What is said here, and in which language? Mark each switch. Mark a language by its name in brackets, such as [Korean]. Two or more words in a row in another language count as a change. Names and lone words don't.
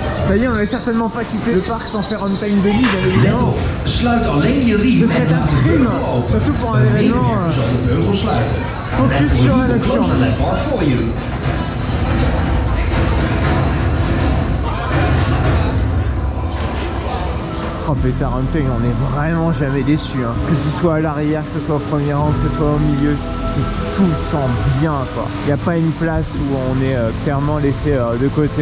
[French] Ça y est, on n'avait certainement pas quitté le parc sans faire un time de mise, bien évidemment. [Dutch] Let op, sluit alleen je riem [French] Ce serait [Dutch] en laat de [French] un crime, [Dutch] beugel open. [French] surtout pour un [Dutch] Een [French] événement, [Dutch] medewerker zal de beugel sluiten. [French] focus [English] Red [French] sur la [English] Bull will close [French] nocturne. [English] the lap bar for you. [French] Oh pétard, Hunting, on est vraiment jamais déçu, hein. Que ce soit à l'arrière, que ce soit au premier rang, que ce soit au milieu, c'est tout le temps bien quoi. Il n'y a pas une place où on est clairement laissé de côté.